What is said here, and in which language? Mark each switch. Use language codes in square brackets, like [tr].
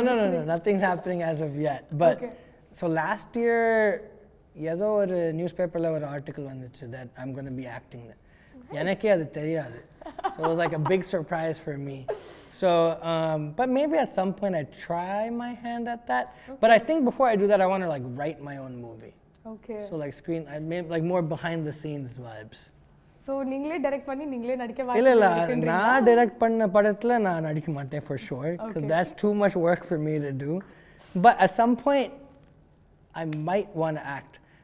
[en] No, nothing's happening as of yet. But so last year, [ta] ஏதோ ஒரு நியூஸ்பேப்பர்ல ஒரு article வந்துச்சு [en] that I'm going to be acting. [ta] எனக்கே அது தெரியாது. [en] So it was like a big surprise for me. So, but maybe at some point I try my hand at that. But I think before I do that, I want to like write my own movie. Okay. So like I made like more behind the scenes vibes. [ta] So நீங்களே direct பண்ணி நீங்களே நடிக்க இல்ல நான் direct பண்ண படத்துல நான் நடிக்க மாட்டேன் [en] for sure, because that's too much work for me to do. But at some point I might want to act.